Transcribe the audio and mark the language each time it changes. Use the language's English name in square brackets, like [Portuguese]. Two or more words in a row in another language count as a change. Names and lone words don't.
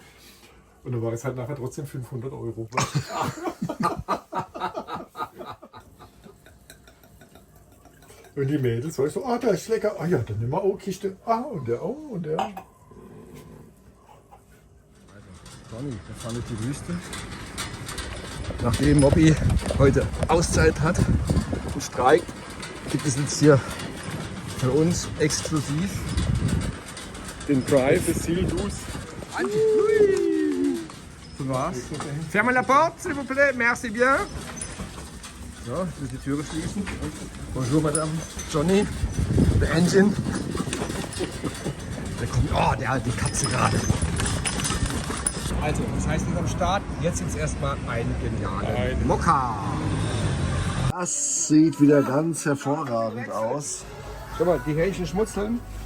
[German] Und dann war es halt nachher trotzdem 500 Euro. Und die Mädels, weißt du, ah, der ist lecker, ah ja, dann nehmen wir auch Kiste, ah, und der auch, und der. Johnny, wir fahren durch die Wüste. Nachdem Mobby heute Auszeit hat und streikt, gibt es jetzt hier für uns exklusiv den Drive. [French] Ferme la porte, s'il vous plaît, merci bien. [German] So, ich muss die Türe schließen. [French] Bonjour, Madame. [English] Johnny, the engine. [German] Der kommt, oh, der hat die Katze gerade. Also, das heißt nicht am Start. Jetzt ist erstmal ein genialer Mokka. Das sieht wieder ganz hervorragend aus. Schau mal, die Hähnchen schmutzeln.